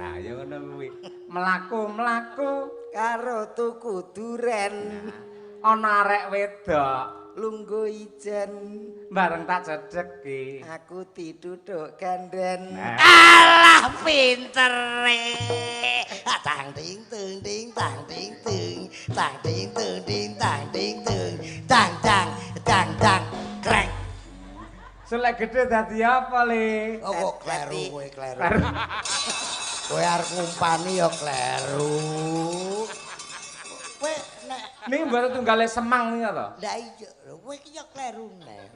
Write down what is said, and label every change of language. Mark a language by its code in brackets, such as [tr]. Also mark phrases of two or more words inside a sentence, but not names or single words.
[jv] Nah, ya ngono kuwi. Mlaku-mlaku karo tuku duren. ana arek wedok Lungguh ijen bareng tak cedheki. aku diduduk ganden. Nah. Alah pintere. Tang ting tung ting tang ting tung tang ting tung ting tang ting tung tang tang tang tang krek. Selek gede dadi apa, Le? Oh kok kleru kowe kleru. Kowe arep ngumpani ya kleru. Niki mboten tunggale semang nika to. Lah iya, kowe iki ya kleru neh.